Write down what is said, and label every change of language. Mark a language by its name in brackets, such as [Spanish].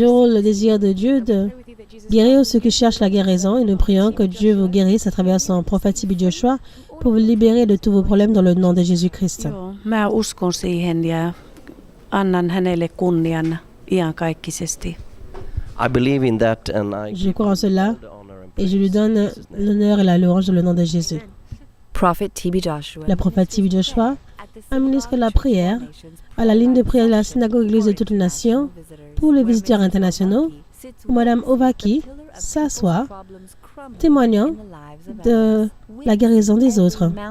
[French] toujours le désir de Dieu de guérir ceux qui cherchent la guérison et nous prions que Dieu vous guérisse à travers son prophète Sibi Joshua pour vous libérer de tous vos problèmes dans le nom de Jésus-Christ. [Finnish] Joo, mä uskon siihen ja annan hänelle kunnian iankaikkisesti. [English] I believe in that and [French] Je crois en cela et je lui donne l'honneur et la louange dans le nom de Jésus. [English] Prophet T.B. Joshua. [French] Le prophète T.B. Joshua administre la prière à la ligne de prière de la synagogue Église de toutes les nations pour les visiteurs internationaux où Madame Ovaki s'assoit, témoignant de la guérison des autres.